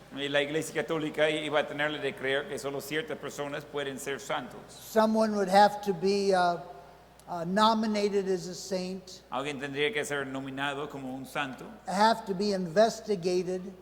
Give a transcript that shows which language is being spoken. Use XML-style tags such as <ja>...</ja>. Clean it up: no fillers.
<es>Y la Iglesia Católica iba a tenerle de creer que solo ciertas personas pueden ser santos.</es> <en>Someone would have to be nominated as a saint,</en> <es>Alguien tendría que ser nominado como un santo.</es> <en>have to be investigated,</en>